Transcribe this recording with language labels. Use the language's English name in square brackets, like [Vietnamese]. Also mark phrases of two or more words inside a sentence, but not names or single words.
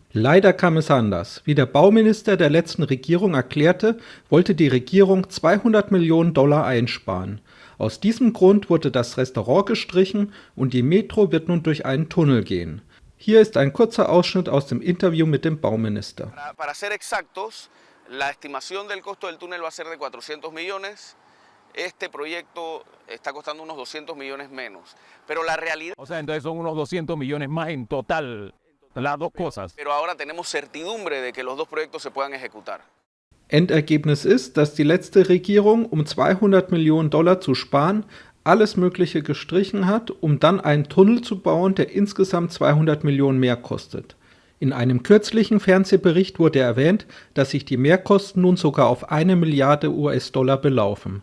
[German] Leider kam es anders. Wie der Bauminister der letzten Regierung erklärte, wollte die Regierung $200 Millionen einsparen. Aus diesem Grund wurde das Restaurant gestrichen und die Metro wird nun durch einen Tunnel gehen. Hier ist ein kurzer Ausschnitt aus dem Interview mit dem Bauminister. [Spanish] Para ser exactos, la estimación del costo del túnel va a ser de 400 millones. Este proyecto está costando unos 200 millones menos, pero la realidad... O sea, entonces son unos 200 millones más en total, las dos cosas. Pero ahora tenemos certidumbre de que los dos proyectos se puedan ejecutar. [German] Endergebnis ist, dass die letzte Regierung, um $200 Millionen zu sparen, alles Mögliche gestrichen hat, um dann einen Tunnel zu bauen, der insgesamt 200 Millionen mehr kostet. In einem kürzlichen Fernsehbericht wurde erwähnt, dass sich die Mehrkosten nun sogar auf 1 Milliarde US-Dollar belaufen.